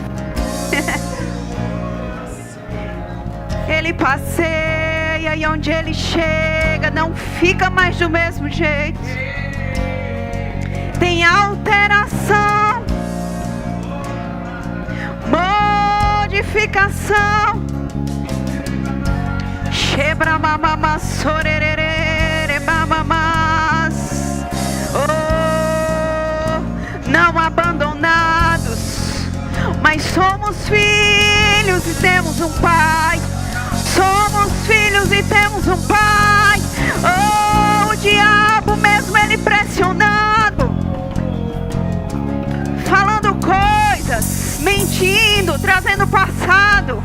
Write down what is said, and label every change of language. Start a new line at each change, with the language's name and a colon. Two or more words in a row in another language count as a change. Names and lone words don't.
Portuguese: Ele passeia e onde ele chega não fica mais do mesmo jeito. Tem alteração, modificação. Shebra mama sorerere mamamas. Oh, não abandonados, mas somos filhos e temos um pai. Somos filhos e temos um pai. Oh, o diabo mesmo ele pressionando, falando coisas, mentindo, trazendo passado.